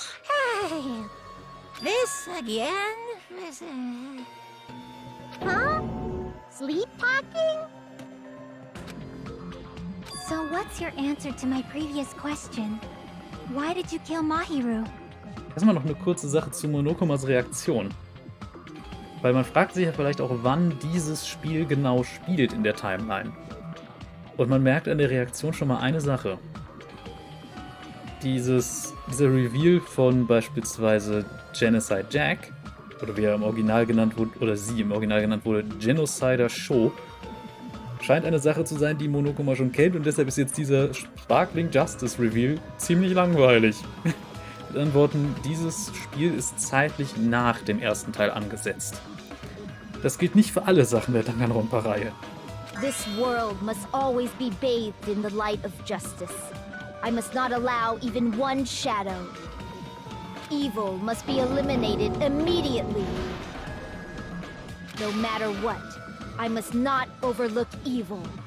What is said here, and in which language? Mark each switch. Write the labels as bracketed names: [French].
[English] Hey. This again? Huh? Sleep talking? So what's your answer to my previous question? Why did you kill Mahiru? [German] Erstmal noch eine kurze Sache zu Monokomas Reaktion. Weil man fragt sich ja vielleicht auch, wann dieses Spiel genau spielt in der Timeline. Und man merkt an der Reaktion schon mal eine Sache. Dieser Reveal von beispielsweise Genocide Jack, oder wie er im Original genannt wurde, oder sie im Original genannt wurde, Genocider Show, Scheint eine Sache zu sein, die Monokuma schon kennt und deshalb ist jetzt dieser Sparkling Justice Reveal ziemlich langweilig. Mit anderen Worten, dieses Spiel ist zeitlich nach dem ersten Teil angesetzt. Das gilt nicht für alle Sachen der Danganronpa-Reihe. [English] This world must always be bathed in the light of justice. I must not allow even one shadow. Evil must be eliminated immediately. No matter what, I must not overlook evil.